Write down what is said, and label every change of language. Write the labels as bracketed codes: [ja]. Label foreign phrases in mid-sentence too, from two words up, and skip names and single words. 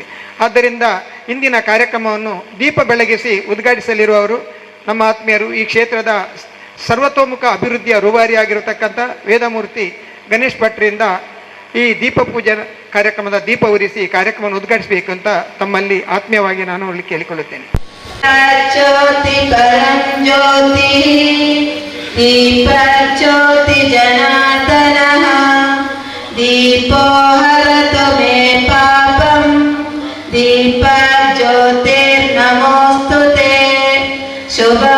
[kn] ಆದ್ದರಿಂದ ಇಂದಿನ ಕಾರ್ಯಕ್ರಮವನ್ನು ದೀಪ ಬೆಳಗಿಸಿ ಉದ್ಘಾಟಿಸಲಿರುವವರು ನಮ್ಮ ಆತ್ಮೀಯರು, ಈ ಕ್ಷೇತ್ರದ ಸರ್ವತೋಮುಖ ಅಭಿವೃದ್ಧಿಯ ರೂವಾರಿಯಾಗಿರತಕ್ಕಂಥ ವೇದಮೂರ್ತಿ ಗಣೇಶ್ ಭಟ್ರಿಂದ ಈ ದೀಪ ಪೂಜೆ ಕಾರ್ಯಕ್ರಮದ ದೀಪ ಉರಿಸಿ ಕಾರ್ಯಕ್ರಮವನ್ನು ಉದ್ಘಾಟಿಸಬೇಕು ಅಂತ ತಮ್ಮಲ್ಲಿ ಆತ್ಮೀಯವಾಗಿ ನಾನು ಕೇಳಿಕೊಳ್ಳುತ್ತೇನೆ. [sa] ಜ್ಯೋತಿ ಪರಂ ಜ್ಯೋತಿ ದೀಪ ಜ್ಯೋತಿ ಜನಾರ್ದನಃ ದೀಪೋ ಹರತು ಮೇ ಪಾಪಂ ದೀಪ ಜ್ಯೋತಿರ್ನಮೋಸ್ತುತೇ ಶುಭಂ